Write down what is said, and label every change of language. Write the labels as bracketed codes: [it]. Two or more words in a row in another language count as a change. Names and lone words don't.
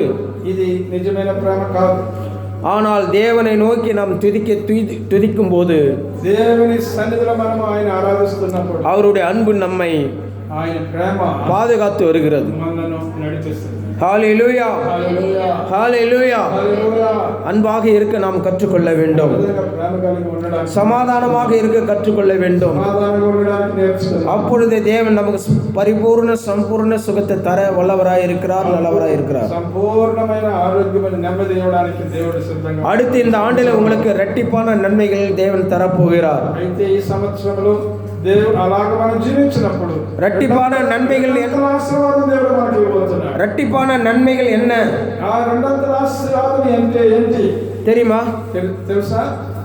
[te] ఇది నిజమైన ప్రేమ కాదు. [ta] ஆனால் தேவனை நோக்கி நாம் துதிக்கும் போது, [te] దేవుని సన్నిధిలో మనం ఆయన ఆరాధిస్తున్నప్పుడు [ta] அவருடைய அன்பு நம்மை [te] ఆయన ప్రేమ [ta] பாதுகாத்து வருகிறது. [te] మనల్ని నడిపిస్తుంది. [ta] ஹல்லேலூயா, [te] హల్లెలూయా, [ta] ஹல்லேலூயா. [te] హల్లెలూయా. [ta] அன்பாக இருக்க நாம் கற்றுக்கொள்ள வேண்டும். [te] ప్రేమ కలిగి ఉండడానికి, [ta] சமாதானமாக இருக்க கற்றுக்கொள்ள வேண்டும். [te] సమాధానంగా ఉండడానికి నేర్చుకోవాలి. [ta] அப்பொழுது தேவன் நமக்கு பரிபூர்ண சம்பூர்ண சுகத்தை தர வல்லவராய் இருக்கிறார், நல்லவராய் இருக்கிறார். [te] సంపూర్ణమైన ఆరోగ్యమైన నెమ్మది ఇవ్వడానికి దేవుడు సిద్ధంగా. [ta] அடுத்து இந்த ஆண்டில் உங்களுக்கு இரட்டிப்பான நன்மைகள் தேவன் தரப்போகிறார். [te] అయితే ఈ సంవత్సరంలో దేవుడు అలాగ మనం జీవించినప్పుడు [ta] இரட்டிப்பான நன்மைகள் [te] ఆశీర్వాదం దేవుడు మనకి ఇవ్వబోతున్నాడు. [ta] இரட்டிப்பான நன்மைகள் என்ன [te] ఆ రెండంతల ఆశీర్వాదం అంటే ఏంటి [ta] தெரியுமா? [te] తెలుసా?